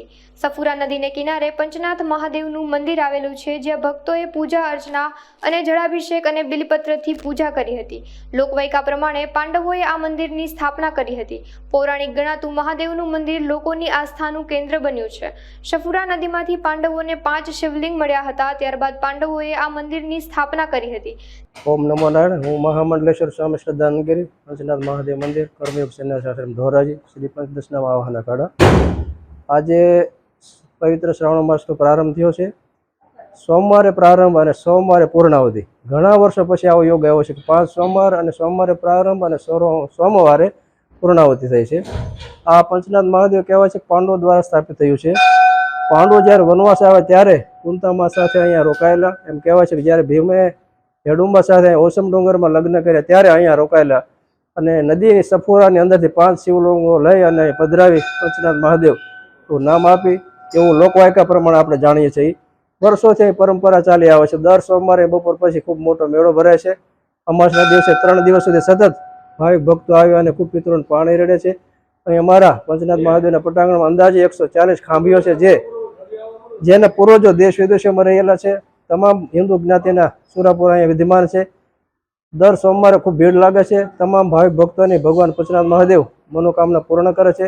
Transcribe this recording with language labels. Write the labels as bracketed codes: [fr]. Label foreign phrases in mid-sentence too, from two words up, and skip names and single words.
[gu] સફુરા નદીને કિનારે પંચનાથ મહાદેવનું મંદિર આવેલું છે, જ્યાં ભક્તોએ પૂજા અર્ચના અને જળાભિષેક અને બિલપત્રથી પૂજા કરી હતી। લોકવાયકા પ્રમાણે પાંડવોએ આ મંદિરની સ્થાપના કરી હતી। પૌરાણિક ગણાતું મહાદેવનું મંદિર લોકોની આસ્થાનું કેન્દ્ર બન્યું છે। સફુરા નદીમાંથી પાંડવોને 5 શિવલિંગ મળ્યા હતા। ત્યારબાદ પાંડવોએ આ મંદિરની સ્થાપના કરી હતી। [sa] ओम नमो नारायण। [gu] હું મહામંડલેશ્વર સ્વામી શ્રદ્ધાનગિરી પંચનાથ મહાદેવ મંદિર કર્મયોગ સેનાશ્રમ ધોરાજી શ્રી પંચદશનામ આવાહન અખાડા। આજ પવિત્ર શ્રાવણ માસ પ્રારંભ થયો છે। સોમવારે પ્રારંભ ઔર સોમવારે પૂર્ણાવધિ। ઘણા વર્ષો પછી આવો યોગ આવ્યો છે કિ 5 સોમવાર ઔર સોમવારે પ્રારંભ ઔર સોમવારે પૂર્ણાવધિ થાય છે। આ પંચનાથ મહાદેવ કહેવાય છે પાંડવો દ્વારા સ્થાપિત થયું છે। પાંડવો જ્યારે વનવાસ આવ્યા ત્યારે કુંતામા સાથે અહીંયા રોકાયેલા। એમ કહેવાય છે કિ જ્યારે ભીમે હેડુંબા સાથે ઓસમ ડોંગર મેં લગ્ન કર્યા ત્યારે અહીંયા રોકાયેલા અને નદી સફુરાની અંદરથી 5 શિવલિંગો લઈ અને પધરાવી પંચનાથ મહાદેવ નામ આપી એવું લોકવાયકા પ્રમાણે આપણે જાણીએ છીએ। વર્ષોથી પરંપરા ચાલી આવે છે। દર સોમવારે બપોર પછી ખૂબ મોટો મેળો ભરાય છે। અમાસના દિવસે 3 દિવસ સુધી સતત ભાવિક ભક્તો આવી અને ખૂબ પિતરોને પાણી રેડે છે। અહીં અમારા પંચનાથ મહાદેવના પટાંગણમાં અંદાજે 140 ખાંભીઓ છે, જેના પૂર્વજો દેશ વિદેશોમાં રહેલા છે। તમામ હિન્દુ જ્ઞાતિના સુરાપુરા અહીંયા વિદ્યમાન છે। દર સોમવારે ખૂબ ભીડ લાગે છે। તમામ ભાવિક ભક્તોની ભગવાન પંચનાથ મહાદેવ મનોકામના પૂર્ણ કરે છે।